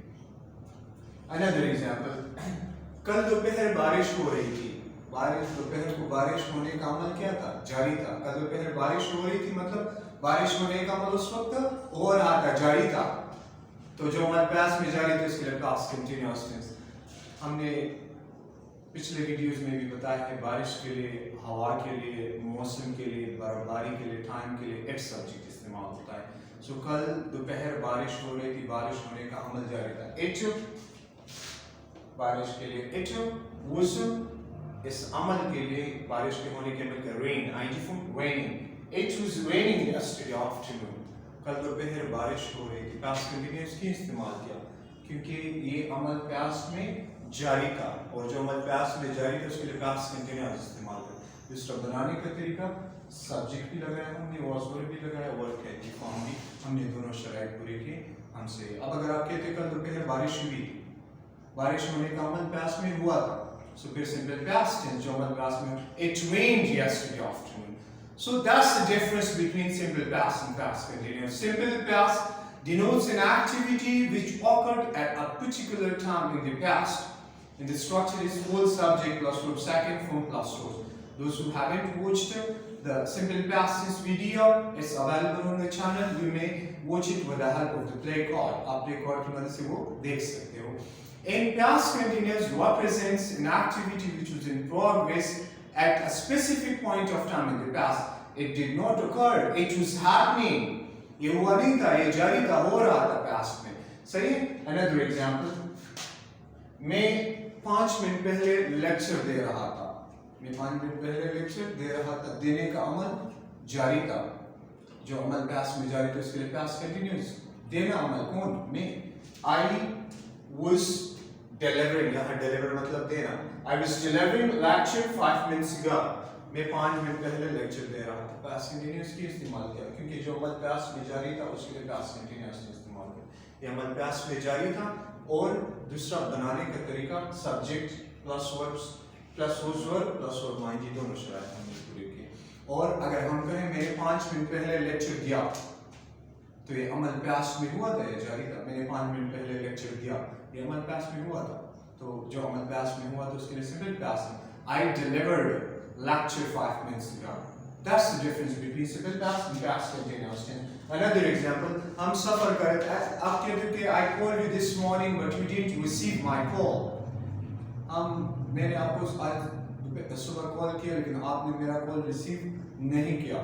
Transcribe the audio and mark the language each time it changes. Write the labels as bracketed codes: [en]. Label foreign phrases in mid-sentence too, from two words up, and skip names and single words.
[en] Another example. [ur] کل دوپہر بارش ہو رہی تھی. دوپہر کو بارش ہونے کا عمل کیا تھا, جاری تھا. کل دوپہر بارش ہو رہی تھی مطلب بارش ہونے کا عمل اس وقت ہو رہا تھا, جاری تھا. تو جو عمل past میں جاری تھا اس کے لیے [en] past continuous tense. [ur] ہم نے پچھلے ویڈیوز میں بھی بتایا ہے بارش کے لیے, ہوا کے لیے, موسم کے لیے, برف باری کے لیے, ٹائم کے لیے [en] it subject [ur] استعمال ہوتا ہے. سو کل دوپہر بارش ہو رہی تھی, بارش ہونے کا عمل جاری تھا. ایٹ بارش کے لیے [en] it was [ur] اس عمل کے لیے بارش کے ہونے کے عمل کا [en] rain, ing form raining. It was raining yesterday afternoon. [ur] کل دوپہر بارش ہو رہی تھی. [en] past continuous [ur] کی استعمال کیا کیونکہ یہ عمل past میں جاری تھا, اور جو عمل past میں جاری تھا اس کے لیے [en] past continuous [ur] استعمال کیا. دوسرا بنانے کا طریقہ, سبجیکٹ بھی لگایا ہم نے, [en] was verb [ur] بھی لگایا, verb کا [en] ing form [ur] بھی, ہم نے دونوں شرائط پوری کی ہم سے. اب اگر آپ کہتے کل دوپہر بارش ہوئی, بارش ہونے کا عمل past میں ہوا تھا, so پھر [en] simple past tense [ur] جو عمل past میں, [en] it rained yesterday afternoon. So that's the difference between simple past and past continuous. Simple past denotes an activity which occurred at a particular time in the past, and the structure is full subject plus verb, second form plus source. Those who haven't watched the simple past tense video, it's available on the channel. You may watch it with the help of the play card. [ur] آپ [en] play card [ur] کی مدد سے وہ دیکھ سکتے ہو. [en] And past continuous represents an activity which was in progress at a specific point of time in the past. It did not occur, it was happening. [ur] یہ ہوا نہیں تھا, یہ جاری تھا, ہو رہا تھا [en] past [ur] میں. صحیح ہے. [en] Another example. [ur] میں 5 منٹ پہلے لیکچر دے رہا تھا. میں 5 منٹ پہلے لیکچر دے رہا تھا. دینے کا عمل جاری تھا. جو عمل past میں جاری تھا اس کے لیے [en] past continuous. [ur] دینا عمل کون, میں. [en] I was delivering, [ur] یہاں deliver مطلب دینا. [en] I was delivering lecture 5 minutes ago. [ur] میں 5 منٹ پہلے لیکچر دے رہا تھا. [en] past continuous [ur] کی استعمال کیا کیونکہ جو عمل past میں جاری تھا اس کے لیے [en] past continuous [ur] استعمال کیا. یہ عمل past میں جاری تھا, اور دوسرا بنانے کا طریقہ [en] subject plus verbs plus was verb plus verb ing [ur] دونوں شرائط ہم نے پوری کی. اور اگر ہم کہیں میں نے 5 منٹ پہلے لیکچر دیا, تو یہ عمل past میں ہوا تھا, یہ جاری تھا. میں نے 5 منٹ پہلے لیکچر دیا, یہ عمل past میں ہوا تھا. تو جو عمل past میں ہوا تو اس کے لیے [en] simple past [ur] ہے. [en] I delivered lecture 5 minutes ago. That's the difference between simple past and past continuous tense. Another example, [ur] ہم سفر کر رہے تھے. آپ کہتے ہیں کہ [en] I called you this morning but you didn't receive my call. [ur] میں نے آپ کو آج صبح کال کیا لیکن آپ نے میرا کال ریسیو نہیں کیا.